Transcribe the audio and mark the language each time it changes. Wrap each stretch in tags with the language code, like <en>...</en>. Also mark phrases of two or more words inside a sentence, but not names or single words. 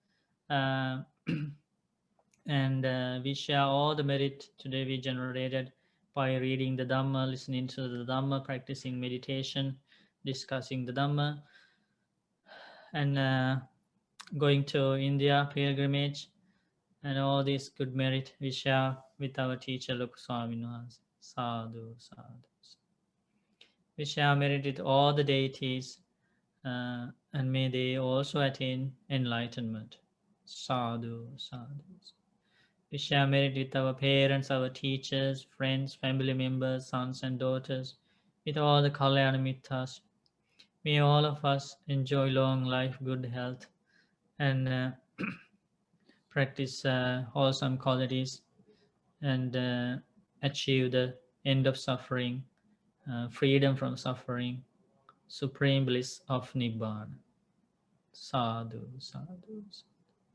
<en>And we share all the merit today we generated by reading the Dhamma, listening to the Dhamma, practicing meditation, discussing the Dhamma, and going to India pilgrimage, and all this good merit we share with our teacher Luk Swami Wahanse.</en> <pi>Sadhu, sadhu.</pi> <en>We share merit with all the deities, and may they also attain enlightenment.</en> <pi>Sadhu, sadhu.</pi> <en>We share merit with our parents, our teachers, friends, family members, sons and daughters, with all the</en> <pi>Kalyana Mittas.</pi> <en>May all of us enjoy long life, good health, and practice wholesome qualities, and achieve the end of suffering, freedom from suffering, supreme bliss of Nibbana.</en> <pi>Sadhu, sadhu.</pi>